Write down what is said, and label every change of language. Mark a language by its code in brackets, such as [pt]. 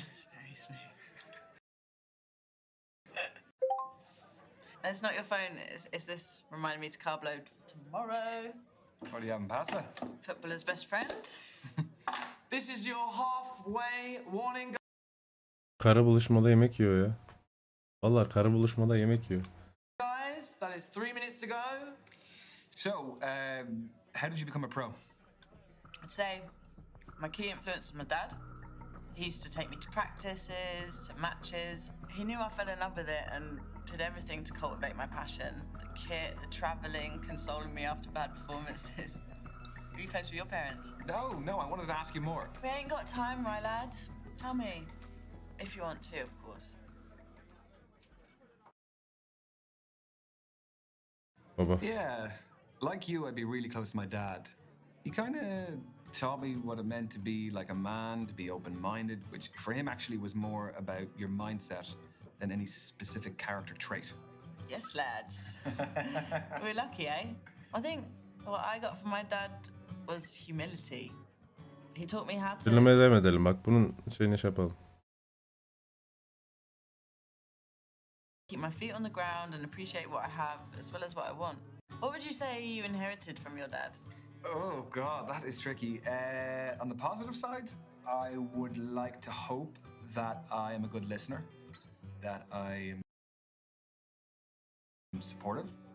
[en] It's very smooth. It's not your phone. Is this reminding me to carb load for tomorrow? What are you having pasta? Footballer's best friend. This is your halfway warning. [tr] Karı buluşmada yemek yiyor ya. Vallahi karı buluşmada yemek yiyor. [en] Guys, that is 3 minutes to go. So, how did you become a pro? I'd say my key influence was my dad. He used to take me to practices, to matches. He knew I fell in love with it and did everything to cultivate my passion. The kit, the travelling, consoling me after bad performances. Were you close with your parents? No, I wanted to ask you more. We ain't got time, right, lad? Tell me. If you want to, of course. [tr] Baba. [en] Yeah, like you, I'd be really close to my dad. He kind of taught me what it meant to be like a man, to be open-minded, which for him actually was more about your mindset than any specific character trait. Yes, lads. We're lucky, eh? I think what I got from my dad was humility. He taught me how to [tr] Dinlemeye devam edelim. Bak bunun şeyini şey yapalım. [en] keep my feet on the ground and appreciate what I have as well as what I want. What would you say you inherited from your dad? Oh God, that is tricky. On the positive side, I would like to hope that I am a good listener, that I am supportive.